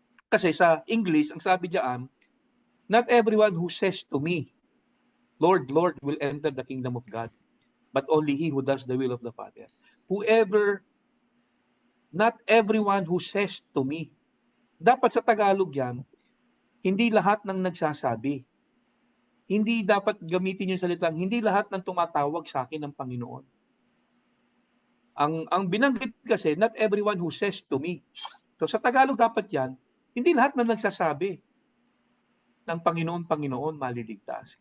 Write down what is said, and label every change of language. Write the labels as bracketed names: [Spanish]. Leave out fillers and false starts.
[Filipino] Kasi sa English, ang sabi diyan, [English] not everyone who says to me, Lord, Lord, will enter the kingdom of God, but only he who does the will of the Father. Not everyone who says to me. [Filipino] Dapat sa Tagalog yan, hindi lahat ng nagsasabi. Hindi dapat gamitin yung salitang, hindi lahat ng tumatawag sa akin ng Panginoon. Ang binanggit kasi, [English] not everyone who says to me. [Filipino] So sa Tagalog dapat yan, hindi lahat ng nagsasabi ng Panginoon, Panginoon, maliligtas.